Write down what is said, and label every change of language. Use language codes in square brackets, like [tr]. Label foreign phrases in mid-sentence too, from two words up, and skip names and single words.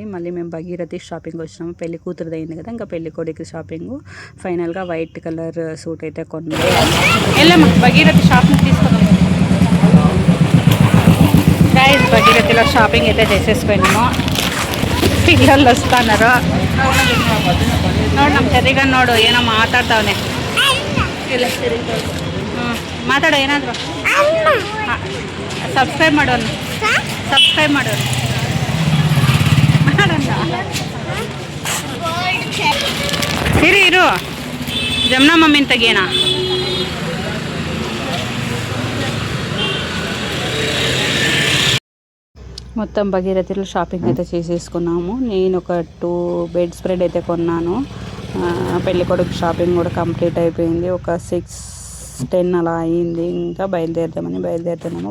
[te] మళ్ళీ మేము భగీరథి షాపింగ్ వచ్చినాము. పెళ్లి కూతురుది అయింది కదా, ఇంకా పెళ్లి కొడుకు షాపింగ్. ఫైనల్గా [en] white colour suit [te] అయితే కొన్నాము. వెళ్ళాము భగీరథి షాపింగ్ తీసుకున్నాము గైస్. భగీరథిలో షాపింగ్ అయితే చేసేసుకున్నాము. పిల్లలు వస్తున్నారు. [kn] ನೋಡು ಸರಿಗ ನೋಡು ಏನೋ ಮಾತಾಡ್ತಾವನೆ. ಮಾತಾಡೋ ಏನಾದರೂ ಸಬ್ಸ್ಕ್ರೈಬ್ ಮಾಡೋನು, ಸಬ್ಸ್ಕ್ರೈಬ್ ಮಾಡೋನು ಇರು ಜಮ್ನಾ ಮಮ್ಮಿನ ತೆಗೇನಾ. [te] మొత్తం భగీరథిలో షాపింగ్ అయితే చేసేసుకున్నాము. నేను ఒక 2 [en] bed spread [te] అయితే కొన్నాను. పెళ్లి కొడుకు షాపింగ్ కూడా కంప్లీట్ అయిపోయింది. ఒక 6-10 అలా అయ్యింది. ఇంకా బయలుదేరుతున్నాము.